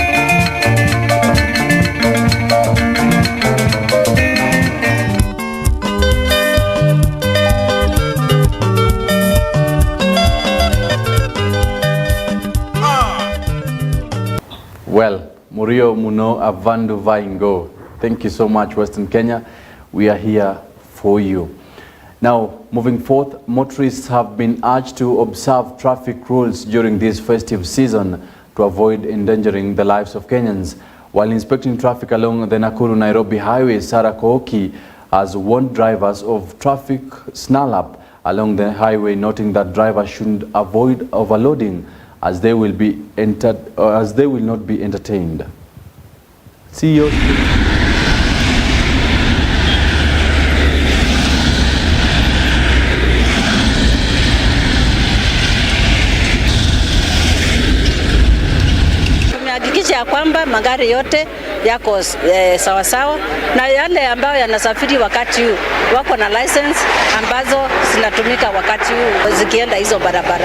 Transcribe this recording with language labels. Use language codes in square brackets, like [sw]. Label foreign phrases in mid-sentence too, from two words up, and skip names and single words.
[luy] Well, Murio Muno Avandu Vaingo. [en] Thank you so much, Western Kenya. We are here for you. Now, moving forth, motorists have been urged to observe traffic rules during this festive season to avoid endangering the lives of Kenyans. While inspecting traffic along the Nakuru-Nairobi highway, Sarah Kooki has warned drivers of traffic snarl-up along the highway, noting that drivers should avoid overloading as they will not be entertained. CEO. [sw] Ya kwamba magari yote yako sawa sawa na yale ambayo yanasafiri wakati huu wako na license ambazo zinatumika wakati huu zikienda hizo barabara.